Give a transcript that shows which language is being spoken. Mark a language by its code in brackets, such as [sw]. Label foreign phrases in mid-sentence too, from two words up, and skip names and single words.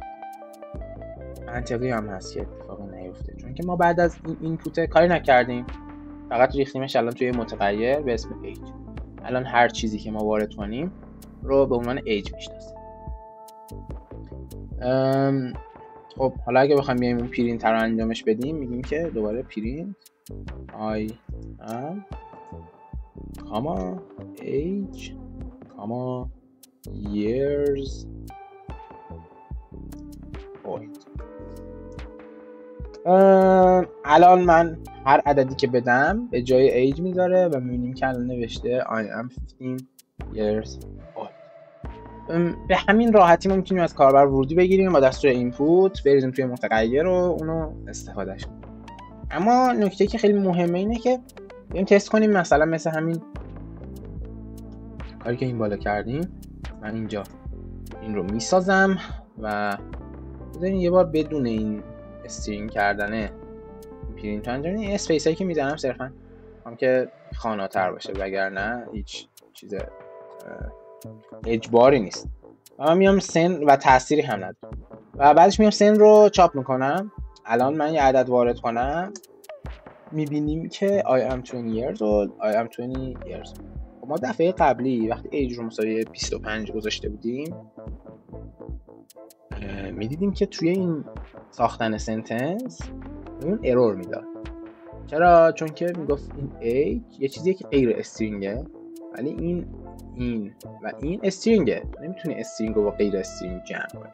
[fa] منطقی هم هست که اتفاقی نیفته چون که ما بعد از این اینپوت کاری نکردیم، فقط ریختیمش الان توی متغیر به اسم ایج. الان هر چیزی که ما وارد کنیم رو به عنوان ایج میشناسیم. خب حالا اگه بخوایم بیایم اون پرینت رو انجامش بدیم میگیم که دوباره پرینت [en] I am age years old. [fa] الان من هر عددی که بدم به جای ایج میذاره و میبینیم که الان نوشته [en] I am 15 years old. [fa] به همین راحتی ما میتونیم از کاربر ورودی بگیریم با دستور اینپوت بریزیم توی متغیر و اونو استفادهش کنیم. اما نکته که خیلی مهمه اینه که بریم تست کنیم، مثلا مثل همین کاری که این بالا کردیم. من اینجا این رو میسازم و بذارین یه بار بدون این استرینگ کردنه پرینت انجام بدیم. اسپیس هایی که میزنم صرفا هم که خاناتر باشه وگرنه هیچ چیز اجباری نیست. و من میام سن و تأثیری هم نداره و بعدش میام سن رو چاپ میکنم. الان من یه عدد وارد کنم میبینیم که [en] I am 20 years old I am 20 years old. [fa] ما دفعه قبلی وقتی ایج رو مساوی 25 گذاشته بودیم میدیدیم که توی این ساختن سنتنس اون ارور میداد. چرا؟ چون که میگفت این ایج یه چیزیه که غیر استرینگه ولی این و این استرینگه، نمیتونی استرینگ رو با غیر استرینگ جمع کنی.